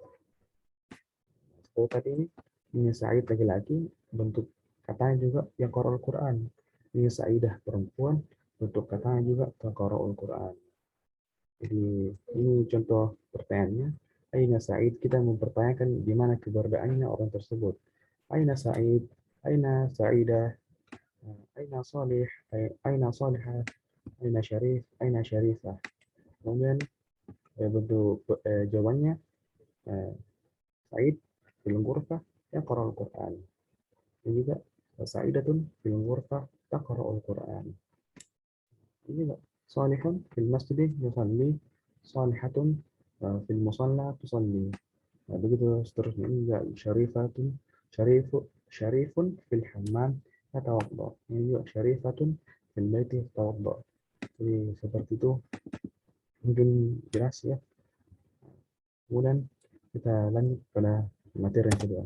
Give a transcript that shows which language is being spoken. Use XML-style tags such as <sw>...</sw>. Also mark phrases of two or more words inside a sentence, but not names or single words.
<id>Seperti tadi ini Sa'id laki-laki, bentuk katanya juga yang</id> <ar>قرأ القرآن.</ar> <id>Ini Sa'idah perempuan, bentuk katanya juga</id> <ar>قرأ القرآن.</ar> <id>Jadi ini contoh pertanyaannya.</id> <ar>أين سعيد,</ar> <id>kita mempertanyakan di mana keberadaannya orang tersebut.</id> <ar>أين سعيد، أين سعيدة، أين صالح، أين صالحة، أين شريف، أين شريفة.</ar> <id>Kemudian bentuk jawabannya</id> <ar>سعيد في الغرفة يقرأ القرآن.</ar> <id>Dan juga</id> <ar>سعيدة في الغرفة تقرأ القرآن.</ar> <id>Ini juga</id> <ar>صالح في المسجد يصلي، صالحة في المصلى تصلي.</ar> <id>Nah, begitu seterusnya. Ini juga</id> <ar>شريفة، شريف في الحمام يتوضأ.</ar> <id>Ini juga</id> <ar>شريفة في البيت يتوضأ.</ar> <id>Jadi seperti itu mungkin jelas ya. Kemudian kita lanjut pada materi yang kedua.</id>